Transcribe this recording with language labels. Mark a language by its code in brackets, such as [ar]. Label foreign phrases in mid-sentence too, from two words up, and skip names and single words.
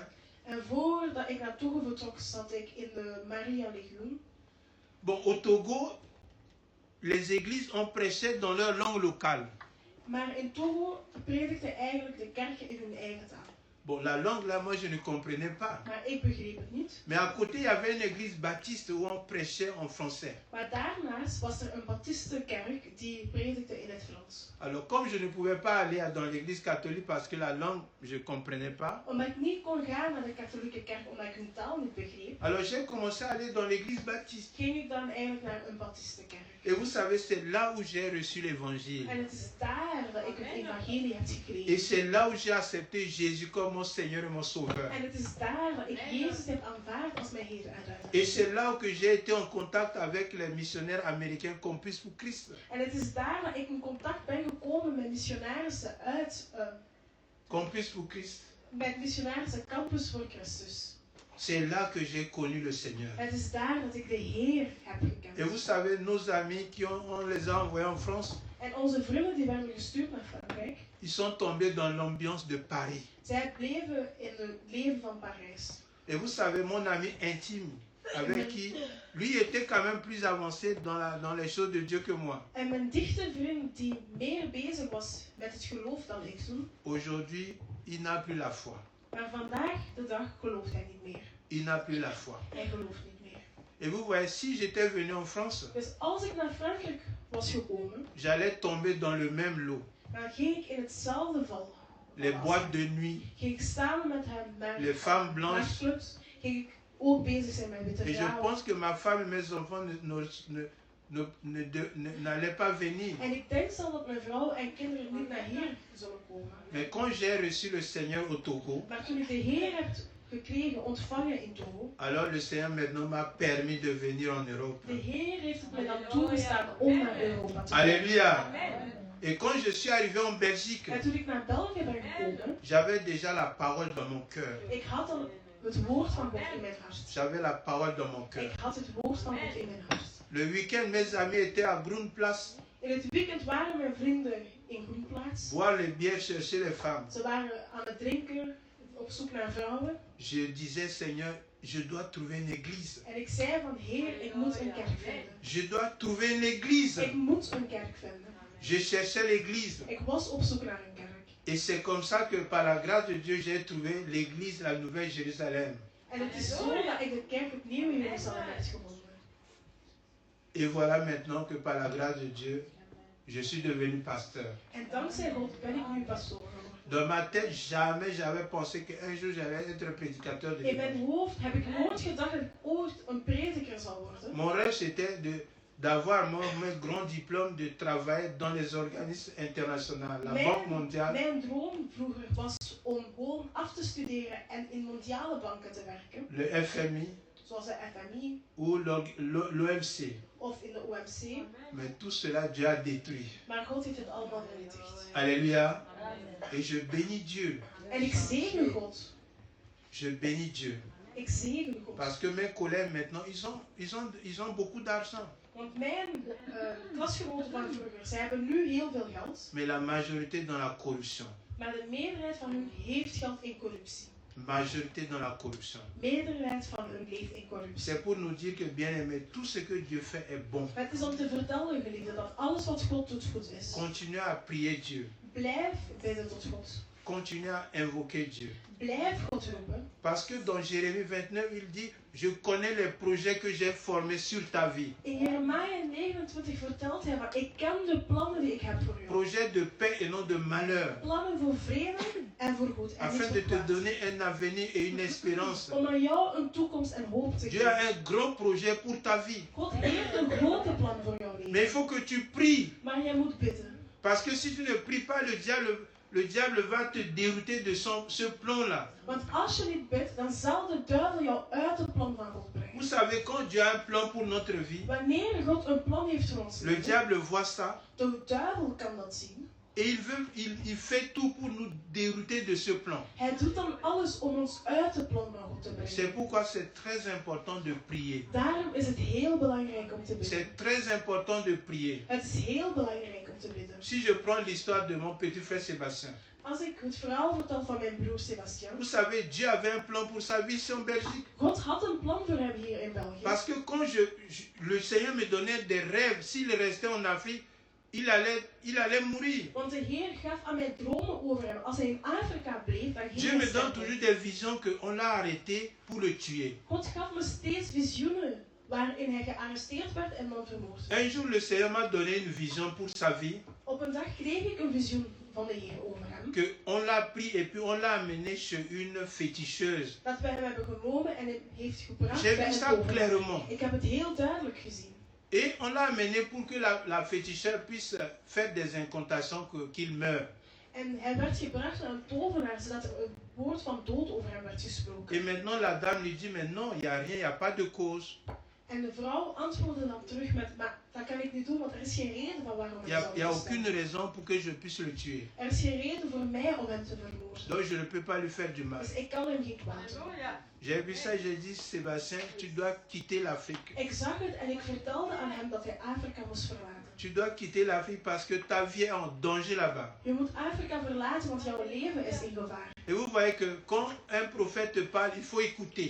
[nl] En voordat ik naar Togo vertrok, zat ik in de Maria Legioen. [fr] Bon, au Togo, les églises ont prêché dans leur langue locale. [nl] Maar in Togo predikten eigenlijk de kerken in hun eigen taal. [fr] Bon, la langue là, moi je ne comprenais pas. [nl] Maar ik begreep het niet. [fr] Mais à côté, il y avait une église baptiste où on prêchait en français. [nl] Maar daarnaast was er een baptistenkerk die predikte in het Frans. [fr] Alors comme je ne pouvais pas aller dans l'église catholique parce que la langue, je ne comprenais pas. [nl] Omdat ik niet kon gaan naar de katholieke kerk omdat ik hun taal niet begreep, [fr] Alors j'ai commencé à aller dans l'église baptiste. [nl] ging ik dan eigenlijk naar een baptistenkerk. [fr] Et vous savez, c'est là où j'ai reçu l'évangile. [nl] En het is daar dat ik het evangelie heb [fr] Et [nl] gekregen. [fr] c'est là où j'ai accepté Jésus comme mon Seigneur et mon Sauveur. [nl] En het is daar dat ik Jezus heb aanvaard als mijn Heer en Redder. [fr] Et c'est là où que j'ai été en contact avec les missionnaires américains Campus pour Christ. [nl] En het is daar dat ik in contact ben gekomen met missionarissen uit Campus pour Christ. met missionarissen Campus voor Christus. [fr] C'est là que j'ai connu le Seigneur. [nl] Het is daar dat ik de Heer heb [fr] Et vous [nl] gekend. [fr] savez, nos amis on les a envoyés en France, [nl] En onze vrienden die werden gestuurd naar Frankrijk, [fr] ils sont tombés dans l'ambiance de Paris. [nl] zij bleven in het leven van Parijs. [fr] Et vous savez, mon ami intime, avec qui, lui était quand même plus avancé dans les choses de Dieu que moi. [nl] En mijn dichte vriend die meer bezig was met het geloof dan ik toen, [fr] Aujourd'hui, il n'a plus la foi. [nl] maar vandaag de dag gelooft hij niet meer. [fr] Il n'a plus la foi. [nl] Hij gelooft niet meer. [fr] Et vous voyez, si j'étais venu en France, [nl] Dus als ik naar Frankrijk was gekomen, [fr] j'allais tomber dans le même lot. [nl] dan ging ik in hetzelfde val. [fr] Les boîtes de nuit, [nl] Ging ik samen met hem naar [fr] les femmes blanches. [nl] clubs, ging ik ook bezig zijn met witte [fr] Et je [nl] vrouwen. [fr] pense que ma femme et mes enfants n'allaient pas venir. [nl] En ik denk zelf dat mijn vrouw en kinderen niet naar hier zullen komen. [fr] Mais quand j'ai reçu le Seigneur au Togo, [nl] Maar toen ik de Heer heb gekregen, ontvangen in Togo, [fr] alors le Seigneur maintenant m'a permis de venir en Europe. [nl] de Heer heeft het me dan toegestaan om naar Europa te komen. [fr] Alléluia. Et quand je suis arrivé en Belgique, [nl] En toen ik naar België ben gekomen, [fr] j'avais déjà la parole dans mon cœur. [nl] ik had al het woord van God in mijn hart. [fr] J'avais la parole dans mon cœur. [nl] Ik had het woord van God in mijn hart. [fr] Le week-end, mes amis étaient à Groenplaats, [nl] In het weekend waren mijn vrienden in Groenplaats. [fr] boire les bières, chercher les femmes. [nl] Ze waren aan het drinken, op zoek naar vrouwen. [fr] Je disais, Seigneur, je dois trouver une église. [nl] En ik zei van, Heer, ik moet een kerk vinden. [fr] Je dois trouver une église. [nl] Ik moet een kerk vinden. [fr] Je cherchais l'église. [nl] Ik was op zoek naar een kerk. [fr] Et c'est comme ça que par la grâce de Dieu, j'ai trouvé l'église, la Nouvelle Jérusalem. [nl] En het is zo dat ik de kerk het Nieuwe Jeruzalem heb gevonden. [fr] Et voilà maintenant que par la grâce de Dieu, je suis devenu pasteur. [nl] En dankzij God ben ik nu pastoor geworden. [fr] Dans ma tête, jamais j'avais pensé qu'un jour j'allais être prédicateur de [nl] In mijn [fr] l'église. [nl] hoofd heb ik nooit gedacht dat ik ooit een prediker zal worden. [fr] Mon rêve, c'était d'avoir mon grand diplôme, de travailler dans les organismes internationaux, la Banque mondiale, [nl] Mijn droom vroeger was om gewoon af te studeren en in mondiale banken te werken. [fr] le FMI [nl] Zoals de FMI [fr] ou l'OMC. [nl] of in de OMC. [fr] Mais tout cela, Dieu a détruit. [nl] Maar God heeft het allemaal vernietigd. [fr] Alléluia. Et je bénis Dieu. [nl] En ik zegen God. [fr] Je bénis Dieu. [nl] Ik zegen God. [fr] Parce que mes collègues maintenant, ils ont beaucoup d'argent. [nl] Want mijn klasgenoten van vroeger, zij hebben nu heel veel geld. [fr] Mais la majorité dans la corruption. [nl] Maar de meerderheid van hun heeft geld in corruptie. [fr] Majorité dans la corruption. [nl] Meerderheid van hun leeft in corruptie. [fr] C'est pour nous dire que, bien aimé, tout ce que Dieu fait est bon. [nl] Het is om te vertellen, geliefden, dat alles wat God doet goed is. [fr] Continuez à prier Dieu. [nl] Blijf bidden tot God. [fr] Continuez à invoquer Dieu. [nl] Blijf God roepen. [fr] Parce que dans Jérémie 29, il dit, je connais les projets que j'ai formés sur ta vie. [nl] In Jeremia 29 vertelt hij van, ik ken de plannen die ik heb voor jou. [fr] Projets de paix et non de malheur. [nl] Plannen voor vrede en voor goed. En niet [fr] Afin [nl] voor [fr] de te [nl] kwaad. [fr] donner un avenir et une espérance. [nl] Om aan jou een toekomst en hoop te [fr] Dieu a [nl] geven. [fr] un grand projet pour ta vie. [nl] God heeft een grote plan voor jouw [fr] Mais [nl] leven. [fr] il faut que tu pries. [nl] Maar jij moet bidden. [fr] Parce que si tu ne pries pas, le diable va te dérouter de ce plan-là. [nl] Want als je niet bidt, dan zal de duivel jou uit het plan van God brengen. [fr] Vous savez, quand Dieu a un plan pour notre vie, [nl] Wanneer God een plan heeft voor ons [fr] le [nl] leven, [fr] diable voit ça [nl] de duivel kan dat zien. [fr] et il fait tout pour nous dérouter de ce plan. [nl] Hij doet dan alles om ons uit het plan van God te [fr] C'est [nl] brengen. [fr] pourquoi c'est très important de prier. [nl] Daarom is het heel belangrijk om te bidden. [fr] C'est très important de prier. [nl] Het is heel belangrijk om te bidden. [fr] Si je prends l'histoire de mon petit frère Sébastien, [nl] Als ik het verhaal vertel van mijn broer Sébastien. [fr] vous savez, Dieu avait un plan pour sa vie ici en Belgique. [nl] God had een plan voor hem hier in België. [fr] Parce que quand le Seigneur me donnait des rêves, s'il restait en Afrique, il allait mourir. [nl] Want de Heer gaf aan mij dromen over hem. Als hij in Afrika bleef, dan ging [fr] Dieu [nl] hij [fr] me donne [nl] sterven. [fr] toujours des visions qu'on l'a arrêté pour le tuer. [nl] God gaf me steeds visioenen waarin hij gearresteerd werd en dan vermoord werd. [fr] Un jour, le Seigneur m'a donné une vision pour sa vie, [nl] Op een dag kreeg ik een visioen van de Heer over hem. [fr] qu'on l'a pris et puis on l'a amené chez une féticheuse. [nl] Dat wij hem hebben genomen en hem heeft gebracht [fr] J'ai [nl] bij [fr] vu [nl] een [fr] ça [nl] tovenaar. [fr] clairement. [nl] Ik heb het heel duidelijk gezien. [fr] Et on l'a amené pour que la féticheur puisse faire des incantations qu'il meure. [nl] En hij werd gebracht naar een tovenaar, zodat er een woord van dood over hem werd gesproken. [fr] Et maintenant, la dame lui dit, mais non, il n'y a rien, il n'y a pas de cause. [nl] En de vrouw antwoordde dan terug met, maar dat kan ik niet doen, want er is geen reden van waarom [fr] Il [nl] hij [fr] n'y [nl] zou [fr] a [nl] sterven. [fr] aucune raison pour que je puisse le tuer. [nl] Er is geen reden voor mij om hem te vermoorden. [fr] Donc je ne peux pas lui faire du mal. [nl] Dus ik kan hem geen kwaad doen. [fr] J'ai vu ça, j'ai dit, Sébastien, tu dois quitter l'Afrique. [nl] Ik zag het en ik vertelde aan hem dat hij Afrika moest verlaten. [fr] Tu dois quitter l'Afrique parce que ta vie est en danger là-bas. [nl] Je moet Afrika verlaten, want jouw leven is in gevaar. [fr] Et vous voyez que quand un prophète te parle, il faut écouter.